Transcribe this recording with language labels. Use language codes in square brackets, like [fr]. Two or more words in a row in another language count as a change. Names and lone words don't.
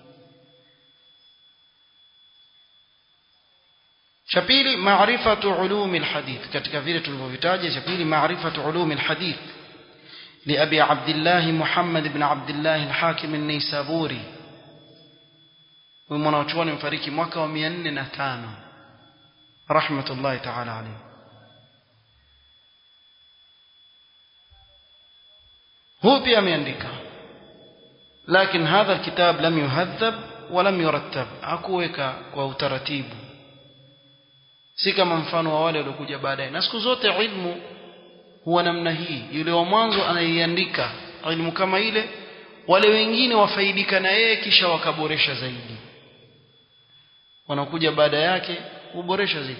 [sw] Cha pili, [ar] معرفة علوم الحديث, [sw] katika vile tulivyovitaja. Cha pili, [ar] معرفة علوم الحديث [sw] li Abi Abdullah Muhammad ibn Abdullah al-Hakim an-Naysaburi, mwanachuoni mfariki mwaka wa 405 [ar] رحمة الله تعالى عليه. [sw] هو pia ameandika, lakini [ar] هذا الكتاب لم يهذب ولم يرتب, [sw] hakuweka kwa utaratibu, si kama mfano wa wale waliokuja baadaye. Na siku zote ilmu huwa namna hii, yule wa mwanzo anaiandika ilmu kama ile, wale wengine wafaidika na yeye kisha wakaboresha zaidi, wanakuja baada yake uboresha zaidi.